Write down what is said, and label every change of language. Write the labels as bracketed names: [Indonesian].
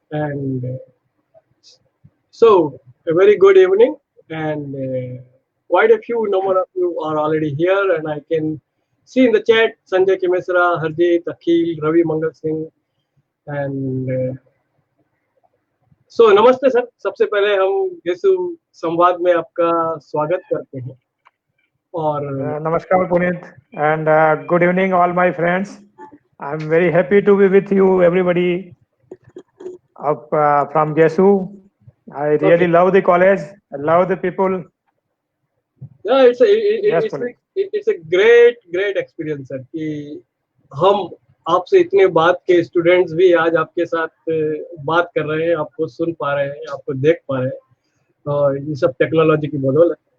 [English] And so, a very good evening, and quite a few number of you are already here, and I can see in the chat Sanjay Kimesra, Harjeet, Akhil, Ravi Mangal Singh, and so [Hindi] नमस्ते sir. सबसे पहले हम गेसु संवाद में आपका स्वागत करते हैं और [English] Namaskar Puneet and good evening all my friends. I'm very happy to be with you everybody from GESU. I really love the college. I love the people. Yeah, it's a great experience [Hindi] sir कि हम आपसे इतने बात के students भी आज आपके साथ बात कर रहे हैं, आपको सुन पा रहे हैं, आपको देख पा रहे हैं और ये सब टेक्नोलॉजी की बदौलत।